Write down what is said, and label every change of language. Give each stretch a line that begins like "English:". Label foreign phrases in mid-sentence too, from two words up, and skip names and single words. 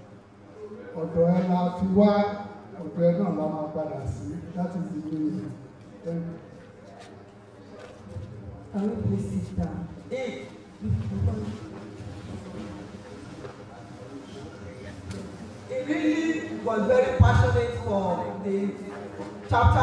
Yoruba: Ọ̀dọ̀ ẹ la ti wá, ọ̀pẹ náà la máa padà sí.
English: That is the meaning. Thank you. Can we please sit down? He really was very passionate for the chapter.